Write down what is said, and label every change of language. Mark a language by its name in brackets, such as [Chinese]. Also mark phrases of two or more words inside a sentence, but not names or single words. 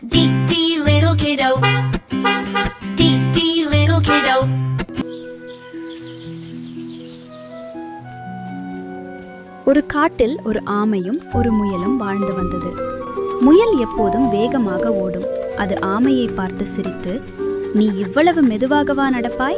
[English] Dee dee little kiddo. Dee dee little kiddo. [Tamil] ஒரு காட்டில் ஒரு ஆமையும் ஒரு முயலும் வாழ்ந்து வந்தது. முயல் எப்போதும் வேகமாக ஓடும். அது ஆமையை பார்த்து சிரித்து, "நீ இவ்வளவு மெதுவாகவா நடப்பாய்?